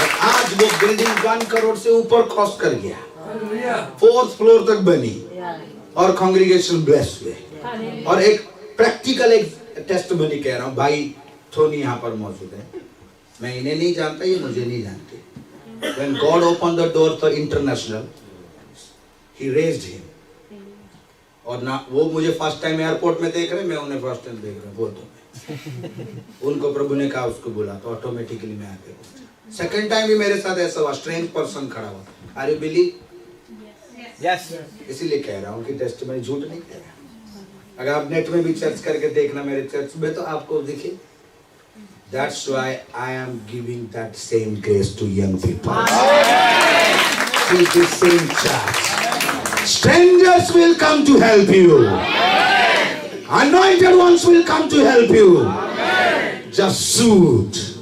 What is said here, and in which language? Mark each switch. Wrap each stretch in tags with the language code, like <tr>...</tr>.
<hi>आज वो बिल्डिंग 1 करोड़ से ऊपर क्रॉस कर गया, 4th फ्लोर तक बनी और</hi> <en>congregation bless</en> <hi>हुए। और एक प्रैक्टिकल एक टेस्टिमनी कह रहा हूं, भाई थोनी यहाँ पर मौजूद है। मैं इन्हें नहीं जानता, ये मुझे नहीं जानते।</hi> <en>When God opened the door for international, He raised him.</en> <hi>और ना वो मुझे</hi> <en>first time</en> <hi>एयरपोर्ट में देख रहे, मैं उन्हें फर्स्ट टाइम देख रहा, बोल दो। उनको प्रभु ने कहा उसको बोला तो ऑटोमेटिकली मैं आके पहुंचा।</hi> <en>second time</en> <hi>भी मेरे साथ ऐसा हुआ,</hi> <en>strange person</en> <hi>खड़ा हुआ। अरे बिली,</hi> <en>Yes.</en> <hi>इसीलिए कह रहा हूँ कि टेस्टिमनी झूठ नहीं कह रहा। अगर आप नेट में भी सर्च करके देखना मेरे चर्च में, तो आपको दिखे।</hi> <en>That's why I am giving that same grace to young people. To the same church. Strangers will come to help you. Anointed ones will come to help you. Just suit.</en>